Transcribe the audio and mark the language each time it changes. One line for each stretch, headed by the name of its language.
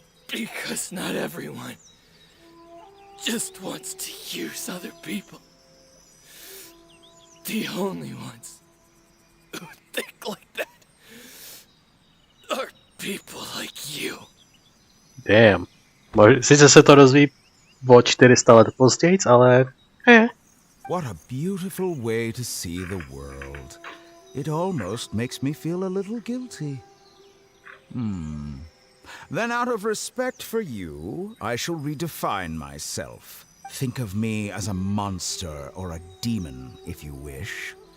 English: Because not everyone just wants to use other people. The only ones who think like that are people like you. Damn.
Czech: Sice se to rozvíjí o 400 let později, ale...
English: What a beautiful way to see the world. It almost makes me feel a little guilty. Then out of respect for you, I shall redefine myself. Think of me as a monster or a demon, if you wish.